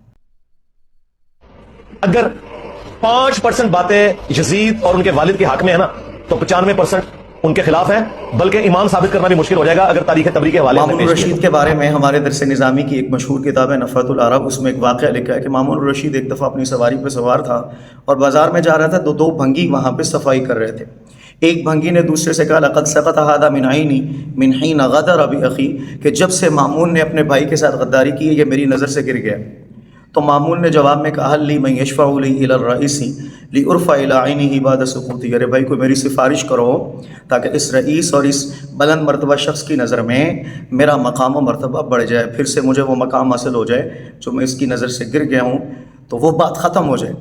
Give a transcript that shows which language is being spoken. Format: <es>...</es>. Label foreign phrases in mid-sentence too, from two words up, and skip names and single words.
<ur>اگر 5% باتیں یزید اور ان کے والد کے حق میں ہے نا تو 95% ان کے خلاف ہیں، بلکہ ایمان ثابت کرنا بھی مشکل ہو جائے گا اگر تاریخ تبری کے حوالے سے۔ مامون الرشید کے بارے میں ہمارے درس نظامی کی ایک مشہور کتاب ہے نفحۃ العرب، اس میں ایک واقعہ لکھا ہے کہ مامون الرشید ایک دفعہ اپنی سواری پہ سوار تھا اور بازار میں جا رہا تھا تو 2 بھنگی وہاں پہ صفائی کر رہے تھے۔ ایک بھنگی نے دوسرے سے کہا</ur> <ar>لقد سقط هذا من عینی من حین غدر بأخی،</ar> <ur>کہ جب سے مامون نے اپنے بھائی کے ساتھ غداری کی ہے یہ میری نظر سے گر گیا۔ تو مامون نے جواب میں کہا</ur> <ar>لی من یشفع لی الی الرئیس لیرفع الی عینہ بعد سقوطی،</ar> <ur>ارے بھائی کوئی میری سفارش کرو تاکہ اس رئیس اور اس بلند مرتبہ شخص کی نظر میں میرا مقام و مرتبہ بڑھ جائے، پھر سے مجھے وہ مقام حاصل ہو جائے جو میں اس کی نظر سے گر گیا ہوں، تو وہ بات ختم ہو جائے۔</ur>